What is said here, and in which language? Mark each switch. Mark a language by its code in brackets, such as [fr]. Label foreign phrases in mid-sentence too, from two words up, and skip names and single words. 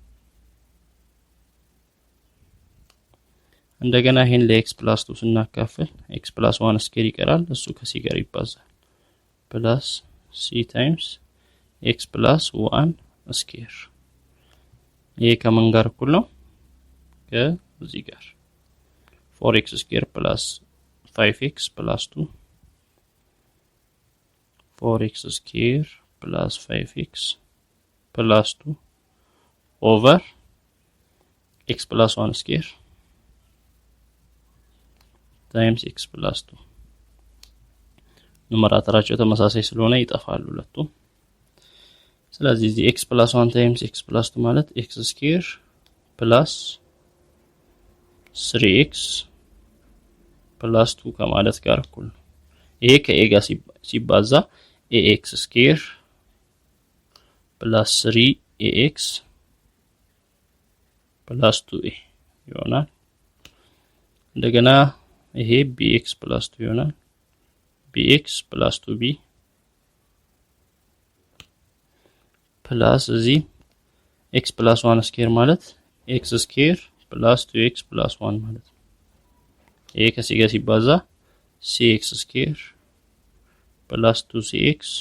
[am] እንደገና ይሄን ለ [en] x plus 2 [am] ስናካፍል [en] x plus 1 square [am] ይቀራል እሱ ከc ጋር ይባዛል [en] plus c times x plus 1 square [am] ይሄ ከምን ጋር እኩል ነው ከዚህ ጋር [en] 4x square plus 5x plus 2 4x square plus 5x plus 2 over x plus 1 square times x plus 2 [am] ኑመራተራቸው ተመሳሳይ ስለሆነ ይጠፋሉ ሁለቱ ስለዚህ እዚህ [en] x plus 1 times x plus 2 ማለት x square plus 3x plus 2 [am] ከማለት ጋር እኩል ነው ይሄ ከa ጋር ሲባዛ [en] ax square plus 3ax plus 2a [am] ይሆናል እንደገና ይሄ [en] bx plus 2 ይሆናል bx plus 2b plus እዚህ x plus 1 square ማለት x square plus 2x plus 1 [am] ማለት ነው ይሄ ከc ጋር ሲባዛ [en] cx square plus 2cx